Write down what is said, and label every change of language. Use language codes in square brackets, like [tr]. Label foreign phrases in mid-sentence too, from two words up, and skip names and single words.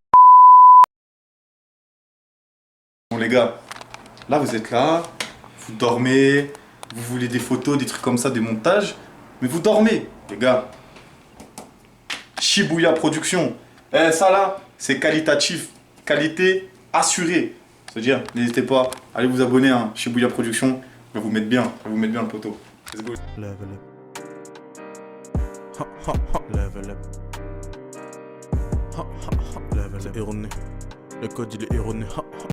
[fr] Bon, les gars, là, vous êtes là, vous dormez, vous voulez des photos, des trucs comme ça, des montages, mais vous dormez, les gars. Shibuya Production. Ça là, c'est qualitatif, qualité assurée. C'est-à-dire, n'hésitez pas, allez vous abonner chez Bouya Production. Je vais vous mettre bien le poteau. [en] Let's go. Level up. Ha, ha, ha. Level up. Ha, ha, ha. Level up. [fr] C'est erroné. Le code il est erroné. Ha, ha.